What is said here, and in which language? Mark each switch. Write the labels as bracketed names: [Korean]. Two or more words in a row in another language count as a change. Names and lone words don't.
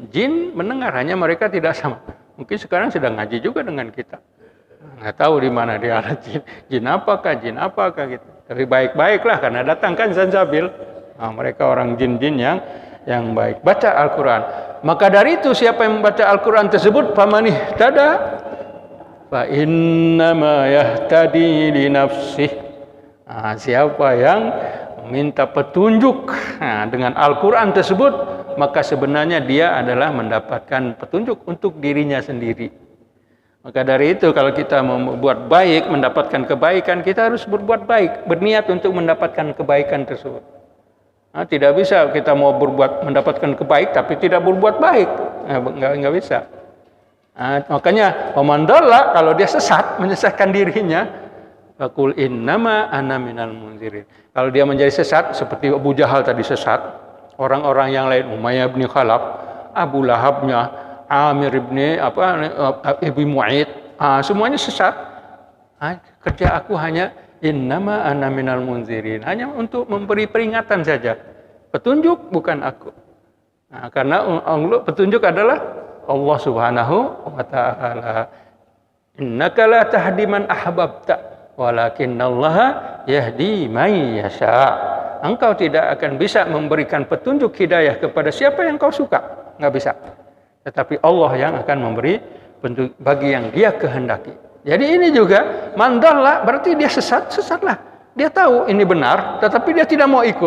[Indonesian] Jin mendengar, hanya mereka tidak sama. Mungkin sekarang sedang ngaji juga dengan kita. Nggak tahu di mana dia ada jin. Jin apakah gitu. Tapi baik-baiklah karena datang kan Zanzabil. Mereka orang jin-jin yang baik. Baca Al-Quran. Maka dari itu siapa yang membaca Al-Quran tersebut, [Arabic] فمن اهتدى فإنما يهتدي لنفسه. [Indonesian] Siapa yang minta petunjuk dengan Al-Quran tersebut, maka sebenarnya dia adalah mendapatkan petunjuk untuk dirinya sendiri. Maka dari itu kalau kita mau berbuat baik, mendapatkan kebaikan, kita harus berbuat baik, berniat untuk mendapatkan kebaikan tersebut. Tidak bisa kita mau mendapatkan kebaikan tapi tidak berbuat baik, nggak bisa. Makanya pemandala kalau dia sesat, menyesatkan dirinya, [Arabic] فقل إنما أنا من المنذرين. [Indonesian] Kalau dia menjadi sesat seperti Abu Jahal tadi sesat, orang-orang yang lain, Umayyah bin Khalaf, Abu Lahabnya, Amir bin Ibnu Mu'aid, semuanya sesat. Kerja aku hanya [Arabic] إنما أنا من المنذرين, [Indonesian] hanya untuk memberi peringatan saja. Petunjuk bukan aku. Karena petunjuk adalah Allah [Arabic] سبحانه وتعالى. إنك لا تهدي من أحببت ولكن الله يهدي من يشاء. [Indonesian] Engkau tidak akan bisa memberikan petunjuk hidayah kepada siapa yang kau suka, enggak bisa. Tetapi Allah yang akan memberi petunjuk bagi yang Dia kehendaki. Jadi ini juga mandalla, berarti dia sesatlah. Dia tahu ini benar, tetapi dia tidak mau ikut.